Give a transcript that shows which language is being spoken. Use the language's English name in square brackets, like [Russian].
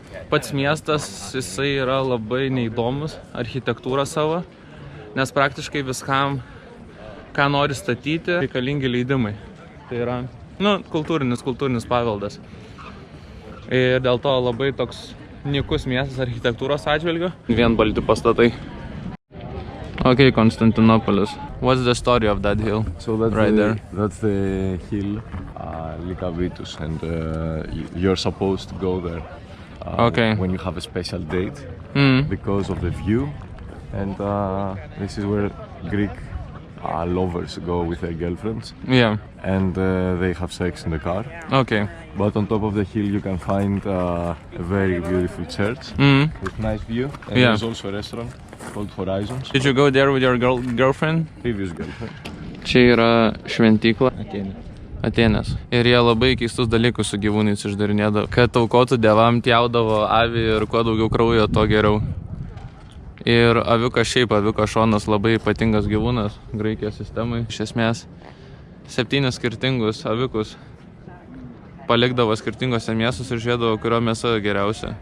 [Lithuanian] Pats miestas, jisai yra labai neįdomus, architektūra savo, nes praktiškai viskam, ką nori statyti, reikalingi leidimai. Tai yra, kultūrinis paveldas. Ir dėl to labai toks nykus miestas architektūros atžvilgiu. Vien balti pastatai. Okay, Constantinopolis. [English] What's the story of that hill? So that's right there. That's the hill, Lycabettus, and you're supposed to go there when you have a special date because of the view. And this is where Greek lovers go with their girlfriends. Yeah. And they have sex in the car. Okay. But on top of the hill you can find a very beautiful church with nice view. And there's also a restaurant called Horizons. Did you go there with your girlfriend? Previous girlfriend. [Lithuanian] Čia yra šventykla. Atėnės. Ir jie labai keistus dalykus su gyvūnais išdarinėdavo. Kad aukotų dievam, pjaudavo avį ir kuo daugiau kraujo, to geriau. Ir aviukas šonas labai ypatingas gyvūnas Graikijos sistemai. Iš esmės 7 skirtingus aviukus palikdavo skirtingose miestuose ir žiūrėdavo, kurio mėsa geriausia.